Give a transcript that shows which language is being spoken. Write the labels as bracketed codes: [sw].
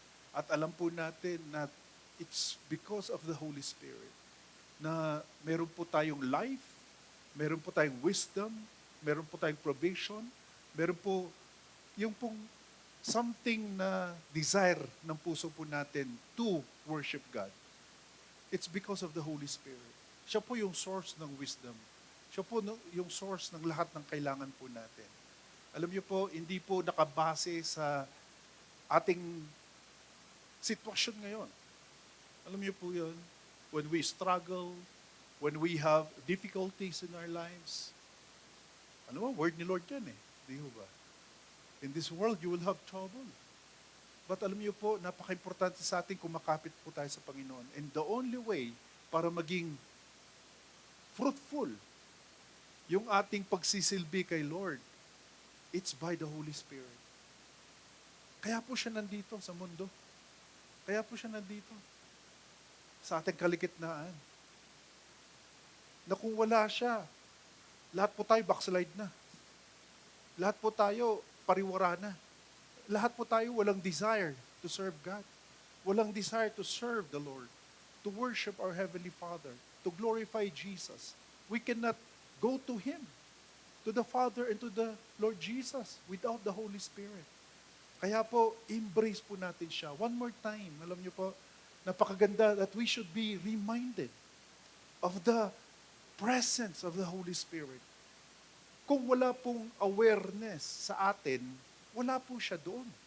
[tl] At alam po natin na [en] it's because of the Holy Spirit [tl] na meron po tayong life, meron po tayong wisdom, meron po tayong provision, meron po yung pong something na desire ng puso po natin [en] to worship God. It's because of the Holy Spirit. [tl] Siya po yung source ng wisdom. Siya po yung source ng lahat ng kailangan po natin. Alam niyo po, hindi po nakabase sa ating sitwasyon ngayon. Alam niyo po yun, [en] when we struggle, when we have difficulties in our lives, [tl] ano ba, word ni Lord yan eh. Di ba? [en] In this world, you will have trouble. [tl] But alam niyo po, napaka-importante sa ating kumakapit po tayo sa Panginoon. [en] And the only way [tl] para maging fruitful yung ating pagsisilbi kay Lord, [en] it's by the Holy Spirit. [tl] Kaya po siya nandito sa mundo. Kaya po siya nandito sa ating kalikitnaan. Na kung wala siya, lahat po tayo backslide na. Lahat po tayo pariwara na. Lahat po tayo walang desire [en] to serve God. [tl] Walang [en] desire to serve the Lord, to worship our Heavenly Father, to glorify Jesus. We cannot go to Him, to the Father and to the Lord Jesus without the Holy Spirit. [tl] Kaya po, embrace po natin siya. [en] One more time, [tl] alam niyo po, napakaganda [en] that we should be reminded of the presence of the Holy Spirit. [tl] Kung wala pong awareness sa atin, wala po siya doon.